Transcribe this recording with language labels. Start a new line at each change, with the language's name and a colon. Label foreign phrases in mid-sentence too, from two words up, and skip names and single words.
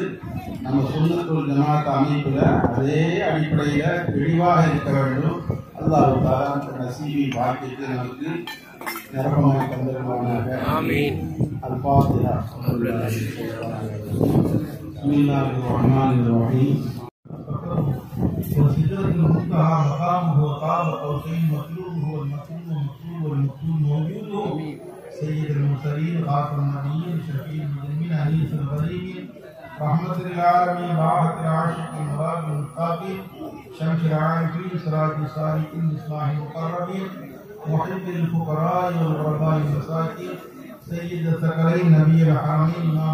Tamil: நம்ம சுன்னத்துல் ஜமாத் அமைப்புல அதே அடிப்படையில தெளிவாக இருக்க வேண்டும்.
Arabic: الله تعالى
Tamil: அந்த நசீபை பாக்கியத்தை நமக்கு நிரப்பமாக தந்திருவானாக.
Arabic: آمين. الفاتحة. بسم الله الرحمن الرحيم. وسدرة المنتهى مقامه وقاب قوسين مطلوبه والمطلوب والمطلوب والمطلوب موجوده سيد المرسلين خاتم النبيين شفيع المذنبين انيس الغريبين رحمة للعالمين راحة العاشقين مراد المتقين شمس العارفين سراج السالكين مصباح المقربين محب للفقراء والغرباء المساكين سيد الثقلين نبي الحرمين امام